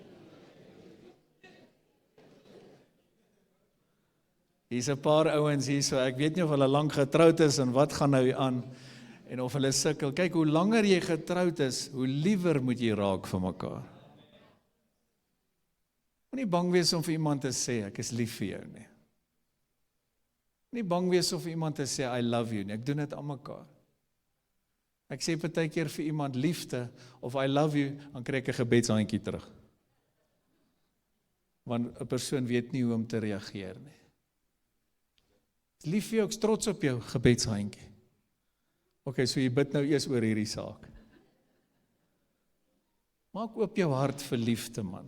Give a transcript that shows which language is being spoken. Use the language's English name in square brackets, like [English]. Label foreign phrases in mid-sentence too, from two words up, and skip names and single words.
[Afrikaans] Hier's 'n paar ouens hier, so ek weet nie of hulle lank getroud is en wat gaan nou aan, en of hulle sukkel. Kyk, hoe langer jy getroud is, hoe liewer moet jy raak vir mekaar. Moenie bang wees om vir iemand te sê, ek is lief vir jou nie. Nie bang wees of iemand te sê, [English] I love you [Afrikaans] nie, ek doen dit aan mekaar. Ek sê partykeer vir iemand liefde, [English] of I love you, [Afrikaans] dan kry ek 'n gebedshandjie terug. Want 'n persoon weet nie hoe om te reageer nie. Lief vir jou, ek's trots op jou, gebedshandjie. Okay, so jy bid nou eers oor hierdie saak. Maak oop jou hart vir liefde, man.